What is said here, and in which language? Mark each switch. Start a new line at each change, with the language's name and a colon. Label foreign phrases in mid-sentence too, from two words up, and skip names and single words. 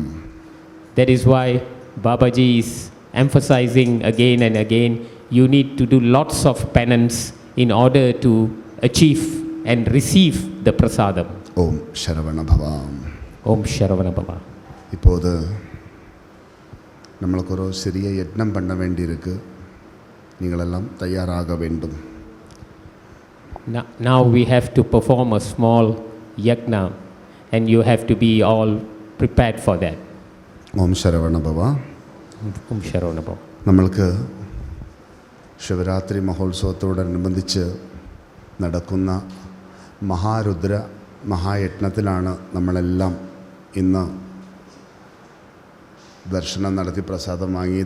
English: That is why Babaji is emphasizing again and again, you need to do lots of penance in order to achieve and receive the prasadam.
Tamil: ஓம் சரவண பவா. ஓம் சரவண பவா. இப்போது நம்மளுக்கு ஒரு சிறிய யஜ்னம் பண்ண வேண்டியிருக்கு, நீங்களெல்லாம் தயாராக வேண்டும்.
English: Now we have to perform a small yajna and you have to be all prepared for that.
Tamil: ஓம் சரவண பவா. ஓம் சரவண பவா.
Malayalam: നമ്മൾക്ക് ശിവരാത്രി മഹോത്സവത്തോടനുബന്ധിച്ച് നടക്കുന്ന മഹാരുദ്ര മഹായജ്ഞത്തിലാണ് നമ്മളെല്ലാം ഇന്ന് ദർശനം നടത്തി പ്രസാദം വാങ്ങിയത്.